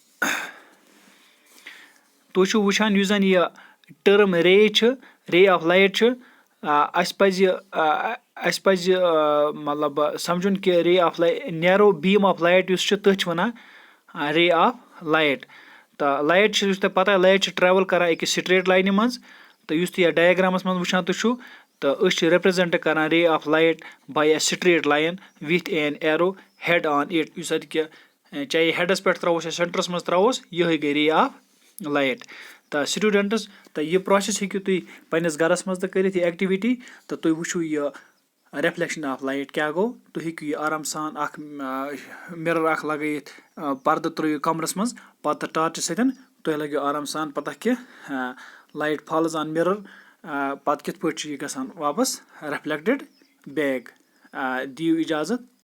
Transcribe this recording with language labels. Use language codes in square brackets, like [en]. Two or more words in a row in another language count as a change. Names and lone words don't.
[ks] تُہۍ چھِو وٕچھان یُس زن یہِ ٹٔرٕم [en] ray of light [ks] چھُ اَسہِ پزِ مطلب سمجھُن کہِ [en] ray of light narrow beam of light [ks] یُس چھُ تٔتھۍ چھِ وَنان [en] ray of light [ks] تہٕ لایٹ چھِ یُس تۄہہِ پتہ لایٹ چھِ ٹریوٕل کران أکِس [en] straight line [ks] منٛز تہٕ یُس تُہۍ یتھ ڈایگرامس منٛز وٕچھان تُہۍ چھِو تہٕ أسۍ چھِ رِپرٛزنٹ کران [en] ray of light by A straight line with an arrow head on it [ks] یُس اَتہِ کہِ چاہے ہیڈس پٮ۪ٹھ تراووس یا سینٹرس منٛز تراووس یِہے گٔے [en] ray of light [ks] تہٕ سٹوٗڈنٛٹٕس تہٕ یہِ پروسیس ہیٚکِو تُہۍ پنٛنِس گرس منٛز تہِ کٔرِتھ یہِ ایکٹِوِٹی تہٕ تُہۍ وٕچھِو یہِ [en] reflection of light [ks] کیاہ گوٚو تُہۍ ہیٚکِو یہِ آرام سان اکھ مِرر اکھ لگٲیِتھ پردٕ ترٲیِو کَمرَس منٛز پَتہٕ ٹارچہِ سۭتۍ تۄہہِ لَگیو آرام سان پَتہ کہِ [en] light falls on mirror [ks] پَتہٕ کِتھ پٲٹھۍ چھُ یہِ گژھان واپَس [en] reflected back [ks] دِیِو اِجازت